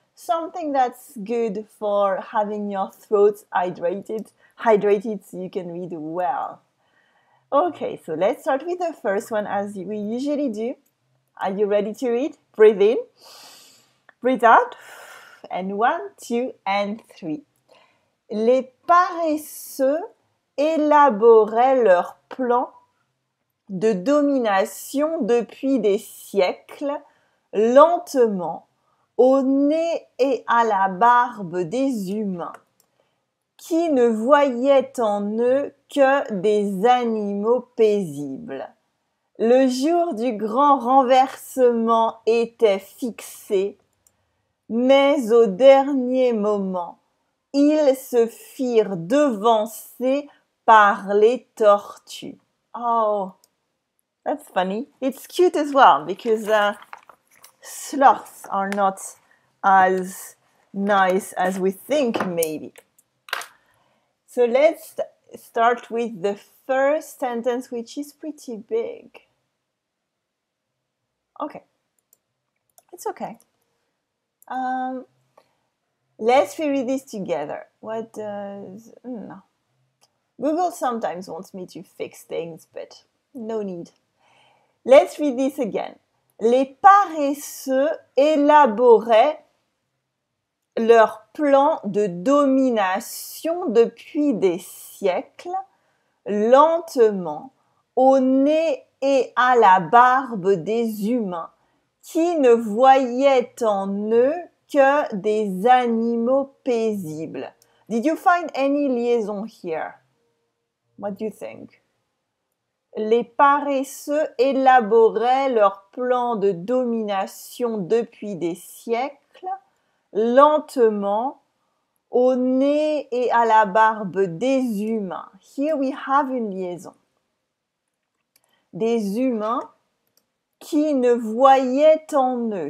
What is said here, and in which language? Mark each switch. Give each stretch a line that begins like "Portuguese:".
English: Something that's good for having your throat hydrated so you can read well. Okay, so let's start with the first one as we usually do. Are you ready to read? Breathe in, breathe out, and 1, 2, and 3.
French: Les paresseux élaboraient leurs plans de domination depuis des siècles, lentement, au nez et à la barbe des humains, qui ne voyaient en eux que des animaux paisibles. Le jour du grand renversement était fixé, mais au dernier moment, ils se firent devancer par les tortues.
English: Oh, that's funny. It's cute as well because sloths are not as nice as we think, maybe. So let's start with the first sentence, which is pretty big. Okay. It's okay. Let's reread this together. What does... No. Google sometimes wants me to fix things, but no need. Let's read this again.
French: Les paresseux élaboraient leur plan de domination depuis des siècles, lentement, au nez et à la barbe des humains, qui ne voyaient en eux que des animaux paisibles.
English: Did you find any liaison here? What do you think?
French: Les paresseux élaboraient leur plan de domination depuis des siècles, lentement, au nez et à la barbe des humains.
English: Here we have
French: une liaison. Des humains qui ne voyaient en eux.